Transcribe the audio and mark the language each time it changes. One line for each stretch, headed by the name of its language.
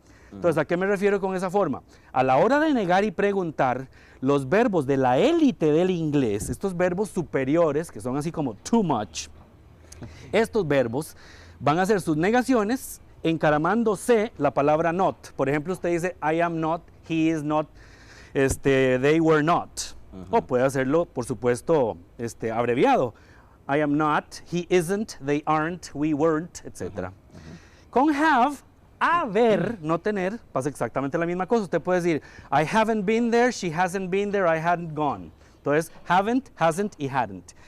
Spanish: Entonces, ¿a qué me refiero con esa forma? A la hora de negar y preguntar, los verbos de la élite del inglés, estos verbos superiores, que son así como
English: too much,
Spanish: estos verbos van a hacer sus negaciones encaramándose la palabra not. Por ejemplo, usted dice,
English: I am not, he is not, they were not.
Spanish: O puede hacerlo, por supuesto, abreviado.
English: I am not, he isn't, they aren't, we weren't, etc.
Spanish: Con have, haber, no tener, pasa exactamente la misma cosa. Usted puede decir,
English: I haven't been there, she hasn't been there, I hadn't gone.
Spanish: Entonces, haven't, hasn't y hadn't.